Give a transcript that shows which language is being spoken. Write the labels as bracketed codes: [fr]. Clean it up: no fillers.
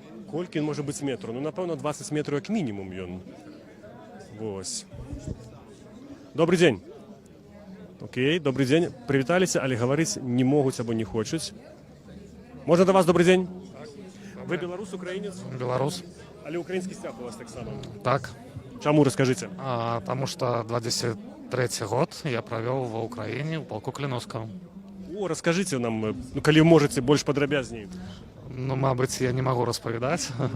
[be] Колькі ён можа быць метру? Напэўна, 20 метраў як мінімум ён. Вось. Добрый дзень. Окей, добрый дзень. Прывіталіся, але гаварыць не могуць або не хочуць. Можна да вас добрый дзень? Вы беларус, украінец? Беларус. Але украінскі сцяг у вас таксама? Так. Чаму, раскажыце? [ru] Потому что 23 год я провел в Украине, в полку Клиновского. О, расскажите нам, [be] калі можете, больш падрабязней. Мабыць, я не могу распавядаць.